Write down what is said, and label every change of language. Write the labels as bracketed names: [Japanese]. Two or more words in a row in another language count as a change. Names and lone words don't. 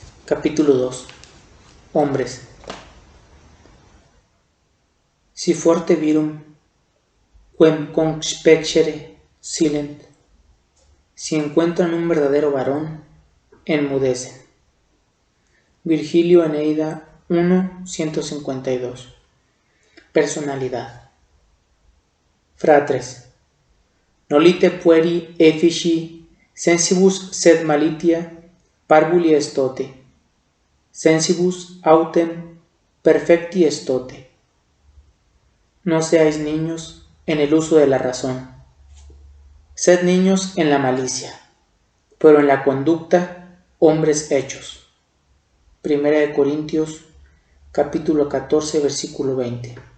[Latin] Capítulo 2. Hombres. Si forte virum, quem conspecere silent. [Spanish] Si encuentran un verdadero varón, enmudecen. Virgilio Eneida 1:152. Personalidad. [Latin] Fratres. Nolite pueri effici sensibus sed malitia parvuli estote. Sensibus autem perfecti estote. [Spanish] No seáis niños en el uso de la razón. Sed niños en la malicia, pero en la conducta hombres hechos. Primera de Corintios, capítulo 14, versículo 20.